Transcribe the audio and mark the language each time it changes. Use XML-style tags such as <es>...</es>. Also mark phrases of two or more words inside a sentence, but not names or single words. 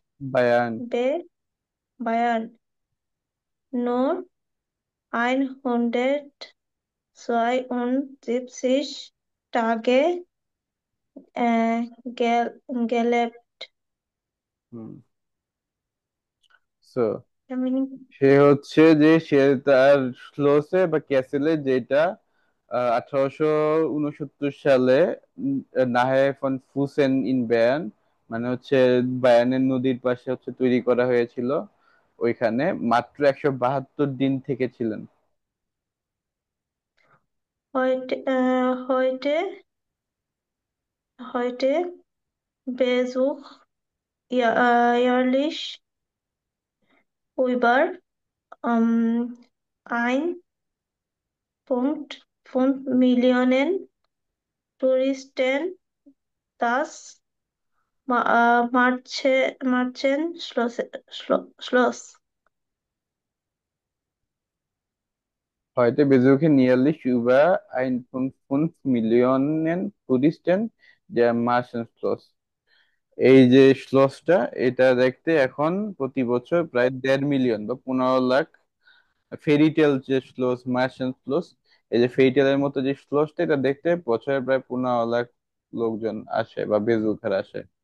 <de>বায়ান। Bayern. Nur 172 Tage gelebt.</de> <bn>হুম। সো</bn> <en>I mean,</en> <bn>সে হচ্ছে যে সে তার স্লোসে বা ক্যাসেলে, যেটা 1869 সালে</bn> <de>nahe von Füssen in Bayern,</de> <bn>মানে হচ্ছে বায়ার্নের নদীর পাশে হচ্ছে তৈরি করা হয়েছিল, ওইখানে মাত্র 172 দিন থেকেছিলেন।</bn> <de>heute Besuch jährlich über 1,5 Millionen Touristen das Schloss. Heute besuchen jährlich über 1,5 Millionen Touristen der Marsenschloss।</de> <bn>এই যে শ্লোসটা, এটা দেখতে এখন প্রতি বছর প্রায় 1.5 মিলিয়ন বা 15 লাখ ফেরিটেল যে শ্লোস, মার্শান শ্লোস, এই যে ফেরিটেলের মতো যে শ্লোসটা, এটা দেখতে বছরে প্রায় 15 লাখ লোকজন আসে বা বেজুকার আসে।</bn>